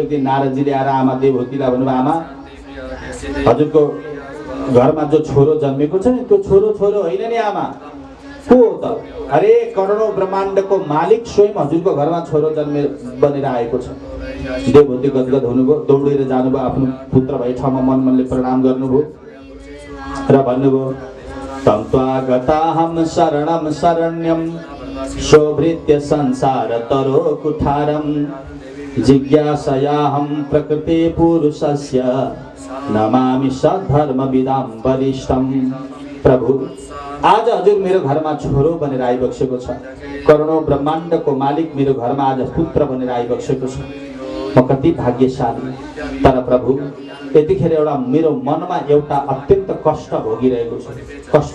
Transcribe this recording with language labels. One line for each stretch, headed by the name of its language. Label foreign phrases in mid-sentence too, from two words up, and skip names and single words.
Nepali: एक दिन नारदजीले आएर आमा देवहूतिलाई भन्नुभयो, आमा हजुरको घरमा जो छोरो जन्मेको छ नि त्यो छोरो होइन नि आमा, को हो त? अरे करोडौं ब्रह्माण्डको मालिक स्वयं हजुरको घरमा छोरो बनेर आएको छ। देवहूति गदगद हुनुभयो, दौडेर जानुभयो, आफ्नो पुत्र भए ठाउँमा मनले प्रणाम गर्नुभयो र भन्नुभयो,
Sanskrit: तं त्वागताहं शरणं शरण्यं शोभृत्य संसार तरो कुठारं जिज्ञासयाहं प्रकृते पुरुषस्य नमामि सद्धर्मविदां वरिष्ठं।
Nepali: प्रभु आज हजुर मेरो घरमा छोरो बनेर आइबक्सेको छ। करोडौं ब्रह्माण्डको मालिक मेरो घरमा आज पुत्र बनेर आइबक्सेको छ। म कति भाग्यशाली। तर प्रभु यतिखेर एउटा मेरो मनमा एउटा अत्यन्त कष्ट भोगिरहेको छ।